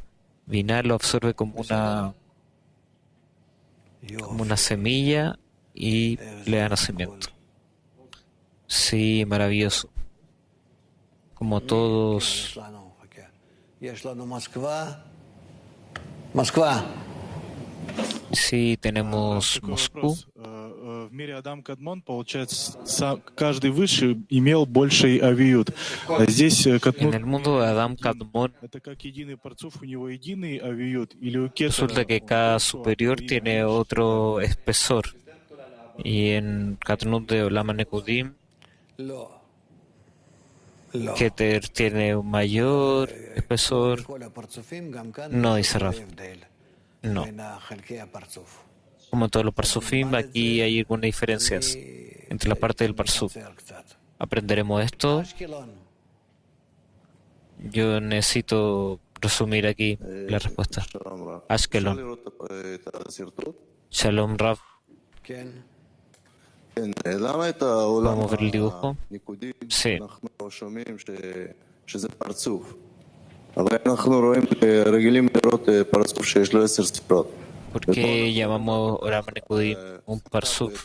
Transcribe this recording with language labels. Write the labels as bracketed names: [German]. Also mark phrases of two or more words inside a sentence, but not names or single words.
[Spanish] Binah lo absorbe como una semilla y le da nacimiento. Sí, maravilloso. Como todos. Sí, tenemos Moscú. [Russian] мире Адам Кадмон, получается, каждый выше имел больший авиют. Здесь [Spanish] En [Russian] Кадмон [Spanish] el mundo de Adam Kadmon [Russian] это как единый парцуф, у него единый авиют, или у Кетера [Spanish] resulta que cada superior tiene otro espesor. Y en Katnut de [Hebrew] עולם נקודים, [Spanish] Keter tiene un mayor espesor. No, dice Raf. No. Como en todos los parsufim, aquí hay algunas diferencias entre la parte del parsuf. Aprenderemos esto. Yo necesito resumir aquí la respuesta. [Hebrew] Ashkelon. שלום רב. [Spanish] ¿Podemos ver el dibujo? Sí. ¿Por qué llamamos [Hebrew] עולם נקודים [Spanish] un parsuf?